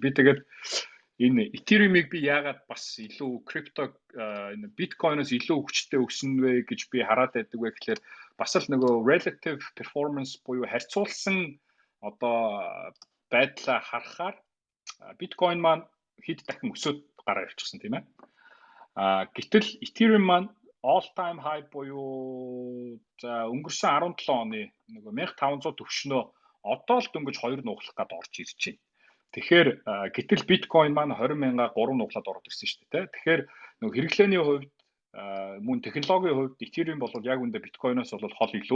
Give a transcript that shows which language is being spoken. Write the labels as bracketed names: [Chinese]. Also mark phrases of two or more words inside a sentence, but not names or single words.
[Mongolian] Би тэгээд энэ Ethereum-ыг би яагаад бас илүү крипто энэ биткойноос илүү хүчтэй өснө вэ гэж би хараад байдаг вэ гэхээр бас л нөгөө [English] relative performance [Mongolian] буюу харьцуулсан одоо байдлаа харахаар биткойн маань хэд дахин өсөд гараа явчихсан тийм ээ. Гэтэл Ethereum маань [English] all time high [Mongolian] буюу за өнгөрсөн 17 оны нөгөө 1500 төвшнөө одоо л дөнгөж 2 нуглах гээд орж ирж байна. Тэгэхээр гэтэл биткойн маань 20,000-аар 3 нуглаад ороод ирсэн шүү дээ. Тэгэхээр нөгөө хэрэглээний хувьд мөн технологийн хувьд Ethereum бол яг үндэ биткойноос бол хол илүү.